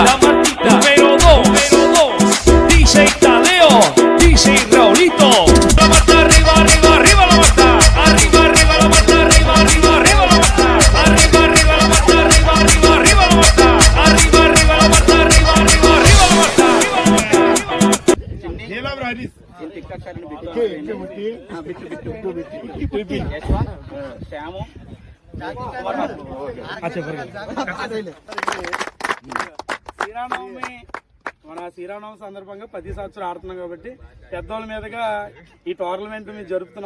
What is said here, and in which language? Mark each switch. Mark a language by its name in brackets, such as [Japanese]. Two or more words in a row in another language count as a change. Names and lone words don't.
[Spanish] Número 2, DJ Tadeo, DJ Raulito. La Marta, arriba, arriba, arriba la Marta. Arriba, arriba la Marta, arriba, arriba, arriba la Marta. Arriba, arriba la Marta, arriba, arriba, arriba la Marta. Arriba, arriba la Marta, arriba, arriba, arriba la Marta. [Telugu] శ్రీరామనవమి మన శ్రీరామనవమి సందర్భంగా 10 సంవత్సరాలు ఆడుతున్నాం కాబట్టి పెద్దవాళ్ళ మీదుగా ఈ టోర్నమెంట్ మేము జరుపుతున్నాం.